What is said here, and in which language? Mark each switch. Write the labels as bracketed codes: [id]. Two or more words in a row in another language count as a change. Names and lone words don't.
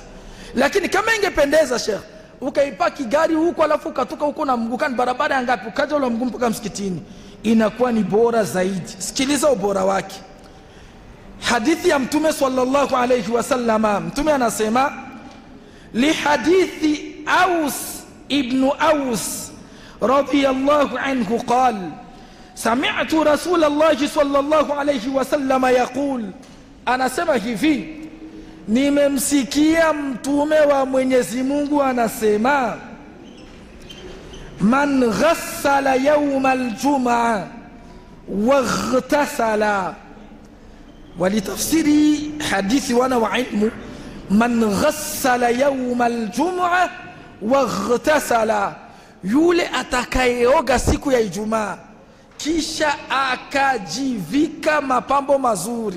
[sw] Lakini kama ingependeza sheikh, ukaipaki gari huko alafu ukatoka huko na mguu, kan barabara ya ngapi, ukaja ule mguu mpaka msikitini, inakuwa ni bora zaidi. Sikiliza ubora wake. Hadithi ya Mtume [ar] صلى الله عليه وسلم, [sw] Mtume anasema [ar] لحديث أوس بن أوس رضي الله عنه قال سمعت رسول الله صلى الله عليه وسلم يقول, [sw] anasema hivi, nimemsikia Mtume wa Mwenyezi Mungu anasema, [ar] من غسل يوم الجمعة واغتسل. [sw] Walitafsiri hadithi wana wa ilmu, [ar] من غسل يوم الجمعة واغتسل, [sw] yule atakayeoga siku ya Ijumaa kisha akajivika mapambo mazuri.